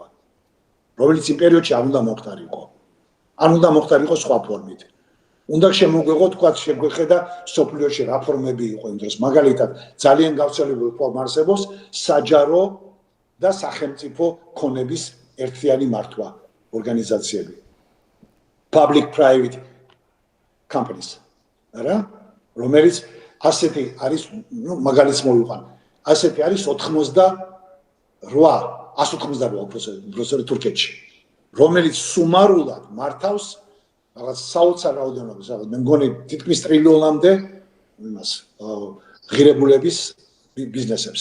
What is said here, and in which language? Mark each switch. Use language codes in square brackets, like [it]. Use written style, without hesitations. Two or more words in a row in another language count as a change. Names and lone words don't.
[ka] რომელიც იმ პერიოდში არ უნდა მოხდარიყო. არ უნდა მოხდარიყო სხვა ფორმით. უნდა შემოგვეღო თქვა შეგვეხედა სოფლიოში რა ფორმები იყო იმ დროს. მაგალითად ძალიან გავრცელებული ფორმა არსებობს საჯარო და სახელმწიფო ქონების ერთიანი მართვა ორგანიზაციები. [en] Public private companies. [ka] რა? რომელიც ასეთი არის, ნუ მაგალითს მოვიყვან. ასეთი არის 188 პროფესორი თურქეთში, რომელიც სუმარულად მართავს რაღაც საოცარ რაოდენობას, მე მგონი თითქმის ტრილიონამდე იმას ღირებულების ბიზნესებს.